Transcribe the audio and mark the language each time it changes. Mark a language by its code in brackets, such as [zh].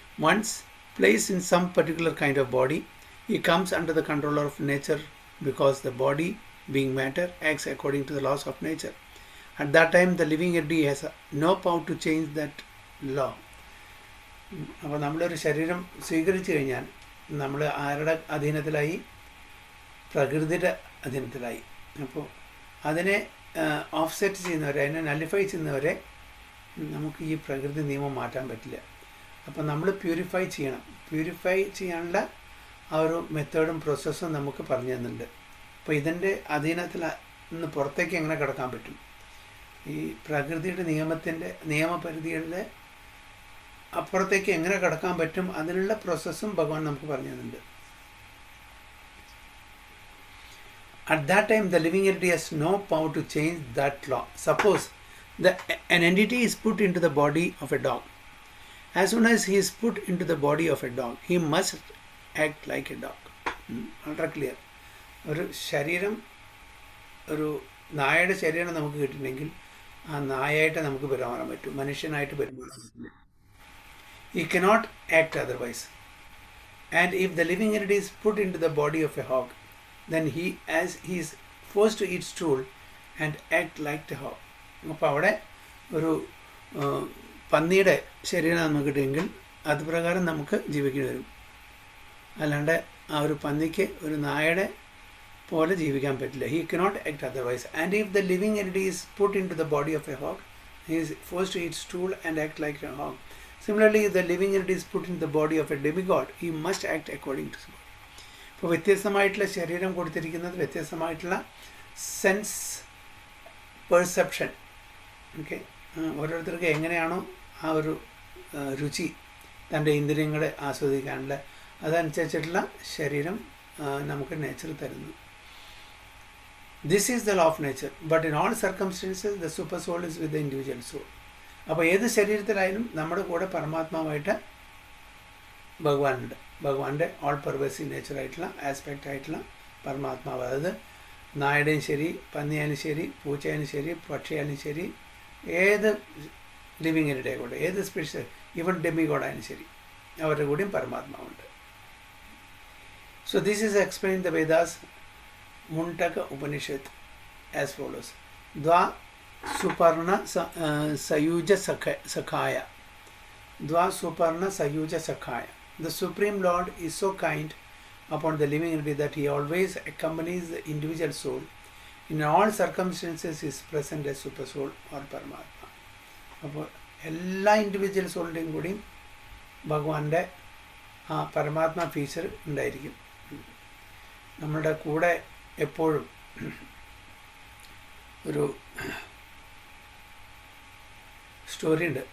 [en] Once placed in some particular kind of body, he comes under the control of nature because the body, being matter, acts according to the laws of nature. At that time, the living entity has no power to change that law. [ml] അപ്പോൾ നമ്മളൊരു ശരീരം സ്വീകരിച്ചു കഴിഞ്ഞാൽ നമ്മൾ ആരുടെ അധീനത്തിലായി? പ്രകൃതിയുടെ അധീനത്തിലായി. അപ്പോൾ അതിനെ ഓഫ്സെറ്റ് ചെയ്യുന്നവരെ, അതിനെ നലിഫൈ ചെയ്യുന്നവരെ നമുക്ക് ഈ പ്രകൃതി നിയമം മാറ്റാൻ പറ്റില്ല. അപ്പോൾ നമ്മൾ പ്യൂരിഫൈ ചെയ്യണം. പ്യൂരിഫൈ ചെയ്യാനുള്ള ആ ഒരു മെത്തേഡും പ്രോസസ്സും നമുക്ക് പറഞ്ഞു തന്നുണ്ട്. അപ്പോൾ ഇതിൻ്റെ അധീനത്തിൽ നിന്ന് പുറത്തേക്ക് എങ്ങനെ കിടക്കാൻ പറ്റും? ഈ പ്രകൃതിയുടെ നിയമപരിധികളുടെ അപ്പുറത്തേക്ക് എങ്ങനെ കടക്കാൻ പറ്റും? അതിനുള്ള പ്രോസസ്സും ഭഗവാൻ നമുക്ക് പറഞ്ഞു തന്നുണ്ട്. [en] At that time, the living entity has no power to change that law. Suppose an entity is put into the body of a dog. As soon as he is put into the body of a dog, he must act like a dog. [ml] വളരെ clear. ഒരു ശരീരം, ഒരു നായയുടെ ശരീരം നമുക്ക് കിട്ടുന്നെങ്കിൽ ആ നായായിട്ട് നമുക്ക് പെരുമാറാൻ പറ്റും, മനുഷ്യനായിട്ട് പെരുമാറാൻ പറ്റില്ല. [en] He cannot act otherwise. And if the living entity is put into the body of a hog, then he is forced to eat stool and act like the hog. [ml] അപ്പോൾ അവിടെ ഒരു പന്നിയുടെ ശരീരം നമുക്ക് കിട്ടുമെങ്കിൽ അത് പ്രകാരം നമുക്ക് ജീവിക്കേണ്ടി വരും. അല്ലാണ്ട് ആ ഒരു പന്നിക്ക് ഒരു നായയുടെ പോലെ ജീവിക്കാൻ പറ്റില്ല. [en] He cannot act otherwise. And if the living entity is put into the body of a hog, he is forced to eat stool and act like a hog. Similarly, if the living entity is put in the body of a demigod, he must act according to his body. [ml] ഇപ്പോൾ വ്യത്യസ്തമായിട്ടുള്ള ശരീരം കൊടുത്തിരിക്കുന്നത് വ്യത്യസ്തമായിട്ടുള്ള sense perception. Okay, ഓരോരുത്തർക്ക് എങ്ങനെയാണോ ആ ഒരു രുചി തൻ്റെ ഇന്ദ്രിയങ്ങളെ ആസ്വദിക്കാനുള്ള അതനുസരിച്ചിട്ടുള്ള ശരീരം നമുക്ക് നേച്ചർ തരുന്നു. [en] This is the law of nature. But in all circumstances, the super soul is with the individual soul. [ml] അപ്പോൾ ഏത് ശരീരത്തിലായാലും നമ്മുടെ കൂടെ പരമാത്മാവായിട്ട് ഭഗവാനുണ്ട്. ഭഗവാന്റെ ഓൾ പെർവേസീവ് നേച്ചറായിട്ടുള്ള ആസ്പെക്റ്റ് ആയിട്ടുള്ള പരമാത്മാവ്. അതായത് നായയുടെയും ശരി, പന്നിയായാലും ശരി, പൂച്ചയായാലും ശരി, പക്ഷിയായാലും ശരി, ഏത് ലിവിങ് എൻറ്റിറ്റി ആയിക്കോട്ടെ, ഏത് സ്പീഷീസ്, ഈവൻ ഡെമിഗോഡായാലും ശരി, അവരുടെ കൂടെയും പരമാത്മാവുണ്ട്. [en] So this is explained in the Vedas, Mundaka Upanishad, as follows. [sa] Dva Suparna Sayuja Sakhaya. Dva Suparna Sayuja Sakhaya. [en] The Supreme Lord is so kind upon the living entity that he always accompanies the individual soul. In all circumstances he is present as Super Soul or Paramatma. [ml] അപ്പോൾ എല്ലാ individual സോളിൻ്റെയും കൂടിയും ഭഗവാന്റെ ആ പരമാത്മ feature ഉണ്ടായിരിക്കും. നമ്മളുടെ കൂടെ എപ്പോഴും ഒരു സ്റ്റോറി ഉണ്ട്.